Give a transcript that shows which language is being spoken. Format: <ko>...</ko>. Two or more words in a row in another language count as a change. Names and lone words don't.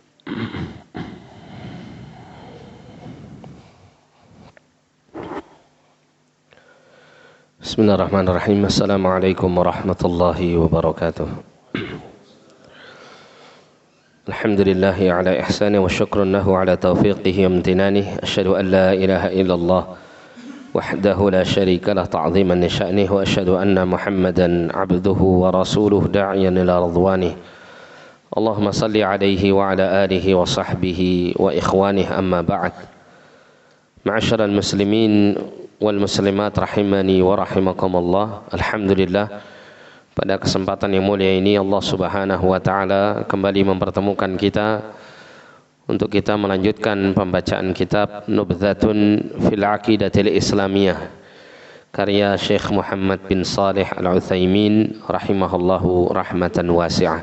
<ar>بسم الله الرحمن الرحيم. السلام عليكم ورحمة الله وبركاته. الحمد لله على إحسانه وشكر له على توفيقه وامتنانه. أشهد أن لا إله إلا الله وحده لا شريك له تعظيما لشأنه وأشهد أن محمدا عبده ورسوله داعيا إلى رضوانه. اللهم صل عليه وعلى آله وصحبه وإخوانه أما بعد. معاشر المسلمين والمسلمات رحمني ورحمكم الله.</ar> <id>Alhamdulillah, pada kesempatan yang mulia ini Allah</id> <ar>سبحانه وتعالى</ar> <id>kembali mempertemukan kita untuk kita melanjutkan pembacaan kitab Nubdhatun fil Aqidatil Islamiyah karya Syekh Muhammad bin Shalih Al-Utsaimin</id> <ar>رحمه الله رحمة واسعة.</ar>